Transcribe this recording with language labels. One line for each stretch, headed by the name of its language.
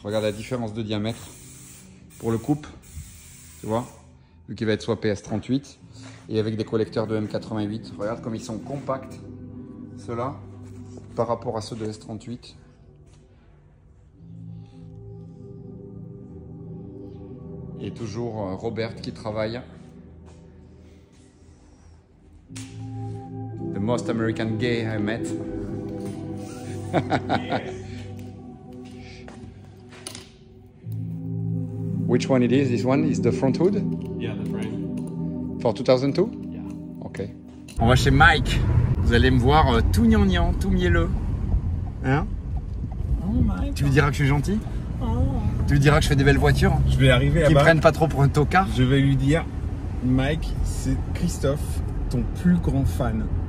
French: Regarde la différence de diamètre. Pour le coupe, tu vois, vu qu'il va être soit PS38 et avec des collecteurs de M88. Regarde comme ils sont compacts, ceux-là, par rapport à ceux de S38. Et toujours Robert qui travaille.
English: The most American gay I met. Which one it is? This one is the front hood? Yeah, the frame. For 2002? Yeah.
French: Ok. On va chez Mike. Vous allez me voir tout gnangnan, tout mielleux. Hein? Oh Mike. Tu lui diras que je suis gentil? Tu lui diras que je fais des belles voitures? Je vais arriver Qui là-bas. prennent pas trop pour un tocard? Je vais lui dire, Mike, c'est Christophe, ton plus grand fan.